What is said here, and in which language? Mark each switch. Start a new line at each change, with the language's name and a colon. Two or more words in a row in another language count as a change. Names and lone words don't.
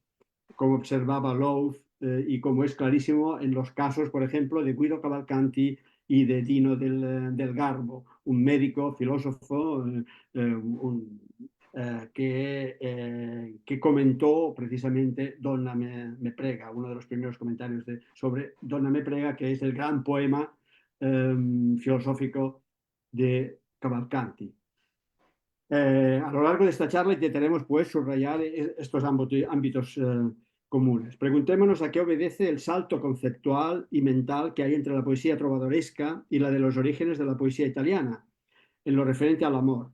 Spanish: Como observaba Lowe y como es clarísimo en los casos, por ejemplo, de Guido Cavalcanti y de Dino del Garbo, un médico, filósofo, que comentó precisamente Donna me prega, uno de los primeros comentarios sobre Donna me prega, que es el gran poema filosófico de Cavalcanti. A lo largo de esta charla intentaremos pues subrayar estos ámbitos comunes. Preguntémonos a qué obedece el salto conceptual y mental que hay entre la poesía trovadoresca y la de los orígenes de la poesía italiana, en lo referente al amor.